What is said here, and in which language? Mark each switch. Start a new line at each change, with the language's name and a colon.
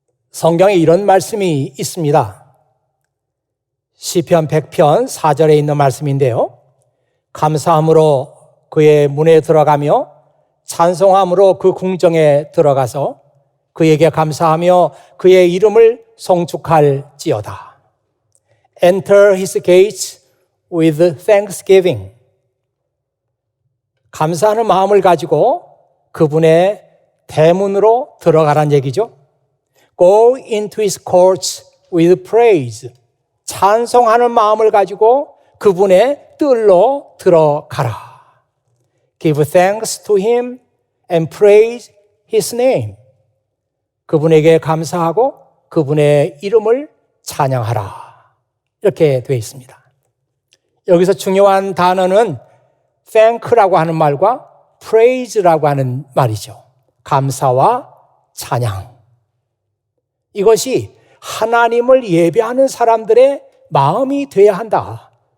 Korean: 성경에 이런 말씀이 있습니다. 시편 100편 4절에 있는 말씀인데요. 감사함으로 그의 문에 들어가며 찬송함으로 그 궁정에 들어가서 그에게 감사하며 그의 이름을 송축할지어다.
English: Enter his gates with thanksgiving.
Korean: 감사하는 마음을 가지고 그분의 대문으로 들어가란 얘기죠.
English: Go into his courts with praise.
Korean: 찬송하는 마음을 가지고 그분의 뜰로 들어가라.
English: Give thanks to him and praise his name.
Korean: 그분에게 감사하고 그분의 이름을 찬양하라. 이렇게 되어 있습니다. 여기서 중요한 단어는 thank라고 하는 말과 praise라고 하는 말이죠. 감사와 찬양. 이것이 하나님을 예배하는 사람들의 마음이 되어야 한다.